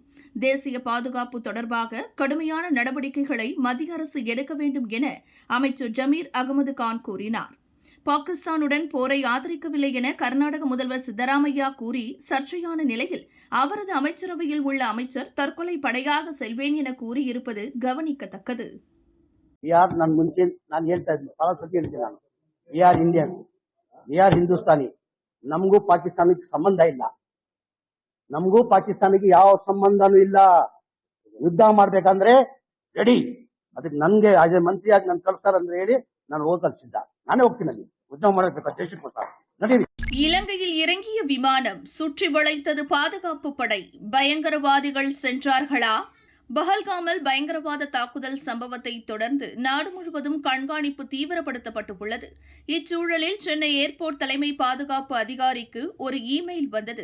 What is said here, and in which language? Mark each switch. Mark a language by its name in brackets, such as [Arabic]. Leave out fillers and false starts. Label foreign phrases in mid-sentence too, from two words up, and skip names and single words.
[Tamil] தேசிய பாதுகாப்பு தொடர்பாக கடுமையான நடவடிக்கைகளை மத்திய அரசு எடுக்க வேண்டும் என அமைச்சர் ஜமீர் அகமது கான் கூறினார். பாகிஸ்தானுடன் போரை ஆதரிக்கவில்லை என கர்நாடக முதல்வர் சித்தராமையா கூறி சர்ச்சையான நிலையில் அவரது அமைச்சரவையில் உள்ள அமைச்சர் தற்கொலை படையாக செல்வேன் என கூறியிருப்பது கவனிக்கத்தக்கது. [Kannada] ನಮಗೂ ಪಾಕಿಸ್ತಾನಕ್ಕೆ ಸಂಬಂಧ ಇಲ್ಲ. ನಮಗೂ ಪಾಕಿಸ್ತಾನಕ್ಕೆ ಯಾವ ಸಂಬಂಧನೂ ಇಲ್ಲ. ಯುದ್ಧ ಮಾಡ್ಬೇಕಂದ್ರೆ ರೆಡಿ. ಅದಕ್ಕೆ ನನ್ಗೆ ಆಜೆ ಮಂತ್ರಿಯಾಗಿ ನನ್ ಕಳ್ಸ್ತಾರಂದ್ರೆ ಹೇಳಿ ನಾನು ಹೋಗಲು ಸಿದ್ಧ. ನಾನೇ ಹೋಗ್ತೀನಿ ಅಲ್ಲಿ ಯುದ್ಧ ಮಾಡಬೇಕು ದೇಶಕ್ಕೋಸ್ಕರ. ನಡೀರಿ. [Tamil] இலங்கையில் இறங்கிய விமானம் சுற்றி வளைத்தது பாதுகாப்பு படை. பயங்கரவாதிகள் சென்றார்களா? பஹல்காமில் பயங்கரவாத தாக்குதல் சம்பவத்தை தொடர்ந்து நாடு முழுவதும் கண்காணிப்பு தீவிரப்படுத்தப்பட்டுள்ளது. இச்சூழலில் சென்னை ஏர்போர்ட் தலைமை பாதுகாப்பு அதிகாரிக்கு ஒரு இமெயில் வந்தது.